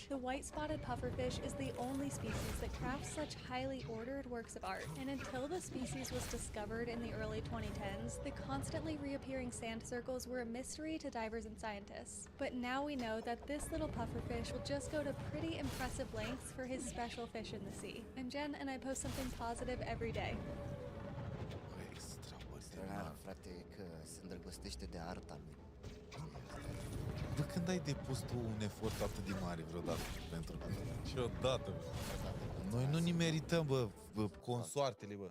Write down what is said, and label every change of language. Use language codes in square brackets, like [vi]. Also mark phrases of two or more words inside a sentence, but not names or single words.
[en] The white-spotted pufferfish is the only species that crafts such highly ordered works of art, and until the species was discovered in the early 2010s, the constantly reappearing sand circles were a mystery to divers and scientists. But now we know that this little pufferfish will just go to pretty impressive lengths for his special fish in the sea. I'm Jen, and I post something positive every day. [ro] Extraordinar, frate, că se îndrăgostește de arta lui. Bă, când ai depus tu un efort atât de mare vreodată pentru niciodată, bă. Noi nu ni merităm, bă, consoartele, bă.